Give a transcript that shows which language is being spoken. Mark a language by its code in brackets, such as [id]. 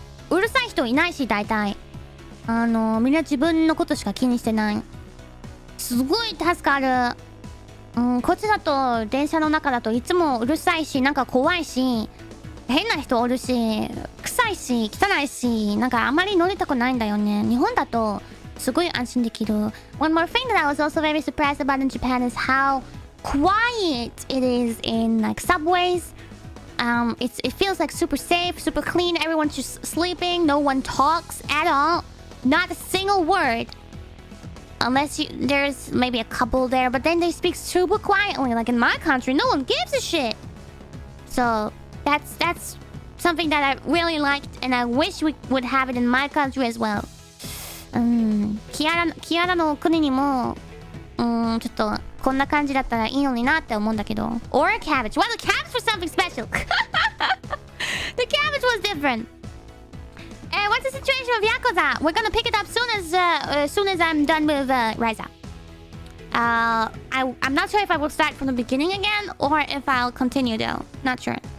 [ja] うるさい人いないし、大体みんな自分のことしか気にしてない。すごい助かる。こっちだと電車の中だといつもうるさいし、なんか怖いし、変な人おるし、臭いし汚いし、なんかあまり乗りたくないんだよね。日本だとすごい安心できる。 [en] One more thing that I was also very surprised about in Japan is how quiet it is in like subways. It feels like super safe, super clean. Everyone's just sleeping. No one talks at all. Not a single word. Unless there's maybe a couple there, but then they speak super quietly. Like in my country, no one gives a shit. So that's something that I really liked, and I wish we would have it in my country as well. [ja] キアラの国にもちょっとこんな感じだったらいいのになって思うんだけど。 [en] Or a cabbage. Well, the cabbage was something special. The cabbage was different. What's the situation with Yakuza? We're gonna pick it up soon as I'm done with Ryza. I'm not sure if I will start from the beginning again or if I'll continue though. Not sure.